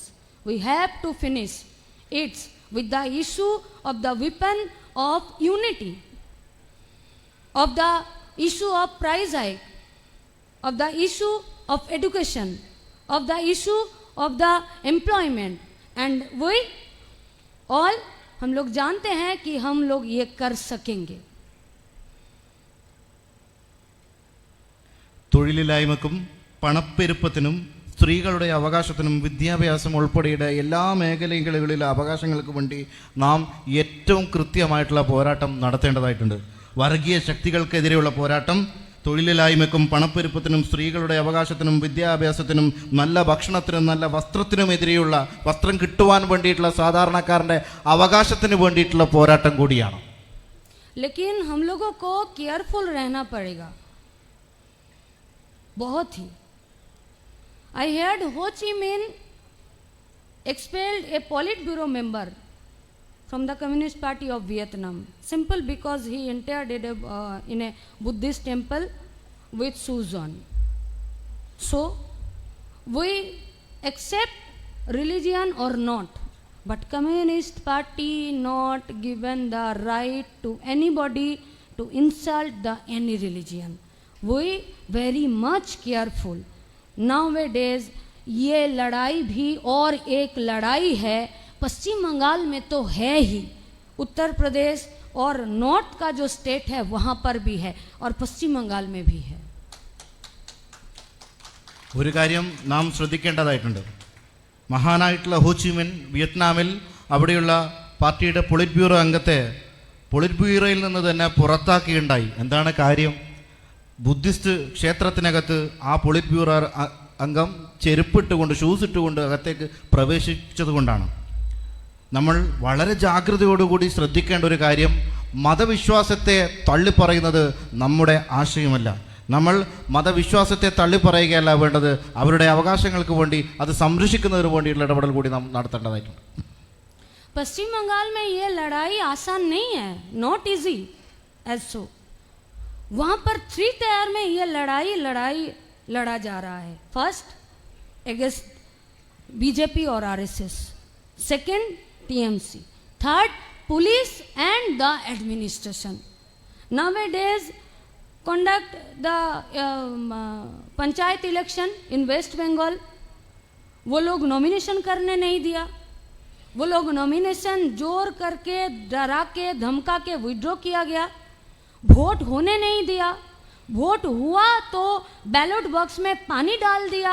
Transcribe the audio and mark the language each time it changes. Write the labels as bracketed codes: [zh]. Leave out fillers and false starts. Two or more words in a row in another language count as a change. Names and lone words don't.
[en] We have to finish it with the issue of the weapon of unity, of the issue of price hike, of the issue of education, of the issue of the employment. And we all [hi] हम लोग जानते हैं कि हम लोग ये कर सकेंगे. [ml] തൊഴിലില്ലായ്മക്കും പണപ്പെരുപ്പത്തിനും സ്ത്രീകളുടെ അവകാശത്തിനും വിദ്യാഭ്യാസം ഉൾപ്പെടെയുള്ള എല്ലാ മേഖലകളിലെ അവകാശങ്ങൾക്ക് വേണ്ടി നാം ഏറ്റവും കൃത്യമായിട്ടുള്ള പോരാട്ടം നടത്തേണ്ടതായിട്ടുണ്ട്. വർഗീയ ശക്തികൾക്കെതിരെയുള്ള പോരാട്ടം, തൊഴിലില്ലായ്മയ്ക്കും പണപ്പെരുപ്പത്തിനും സ്ത്രീകളുടെ അവകാശത്തിനും വിദ്യാഭ്യാസത്തിനും നല്ല ഭക്ഷണത്തിനും നല്ല വസ്ത്രത്തിനുമെതിരെയുള്ള വസ്ത്രം കിട്ടുവാൻ വേണ്ടിയിട്ടുള്ള സാധാരണക്കാരൻ്റെ അവകാശത്തിന് വേണ്ടിയിട്ടുള്ള പോരാട്ടം കൂടിയാണ്. [hi] लेकिन हम लोगों को केयरफुल रहना पड़ेगा बहुत ही. [en] I heard Ho Chi Minh expelled a Politburo member from the Communist Party of Vietnam, simple because he entered in a Buddhist temple with shoes on. So, we accept religion or not, but Communist Party not given the right to anybody to insult any religion. We very much careful. [hi] Nowadays ये लड़ाई भी और एक लड़ाई है, पश्चिम बंगाल में तो है ही, उत्तर प्रदेश और नॉर्थ का जो स्टेट है वहाँ पर भी है और पश्चिम बंगाल में भी है. [ml] ഒരു കാര്യം നാം ശ്രദ്ധിക്കേണ്ടതായിട്ടുണ്ട്. മഹാനായിട്ടുള്ള ഹോ ചി മിൻ വിയറ്റ്നാമിൽ അവിടെയുള്ള പാർട്ടിയുടെ പൊളിറ്റ് ബ്യൂറോ അംഗത്തെ പൊളിറ്റ് ബ്യൂറോയിൽ നിന്ന് തന്നെ പുറത്താക്കിയുണ്ടായി. എന്താണ് കാര്യം? ബുദ്ധിസ്റ്റ് ക്ഷേത്രത്തിനകത്ത് ആ പൊളിറ്റ് ബ്യൂറോ അംഗം ചെരുപ്പിട്ടുകൊണ്ട് ഷൂസ് ഇട്ടുകൊണ്ട് അകത്തേക്ക് പ്രവേശിച്ചത് കൊണ്ടാണ്. നമ്മൾ വളരെ ജാഗ്രതയോടുകൂടി ശ്രദ്ധിക്കേണ്ട ഒരു കാര്യം, മതവിശ്വാസത്തെ തള്ളിപ്പറയുന്നത് നമ്മുടെ ആശയമല്ല. നമ്മൾ മതവിശ്വാസത്തെ തള്ളിപ്പറയുകയല്ല വേണ്ടത്, അവരുടെ അവകാശങ്ങൾക്ക് വേണ്ടി അത് സംരക്ഷിക്കുന്നതിന് വേണ്ടിയുള്ള ഇടപെടൽ കൂടി നാം നടത്തേണ്ടതായിട്ടുണ്ട്. [hi] पश्चिम बंगाल में ये लड़ाई आसान नहीं है, [en] not easy as so. [hi] वहाँ पर 3 टायर में ये लड़ाई लड़ा जा रहा है. [en] first against BJP और RSS, second TMC, third police and the administration. Nowadays conduct the पंचायत election in West Bengal. [hi] वो लोग नॉमिनेशन करने नहीं दिया. वो लोग नॉमिनेशन जोर करके डरा के धमका के विड्रॉ किया गया. वोट होने नहीं दिया. वोट हुआ तो बैलेट बॉक्स में पानी डाल दिया.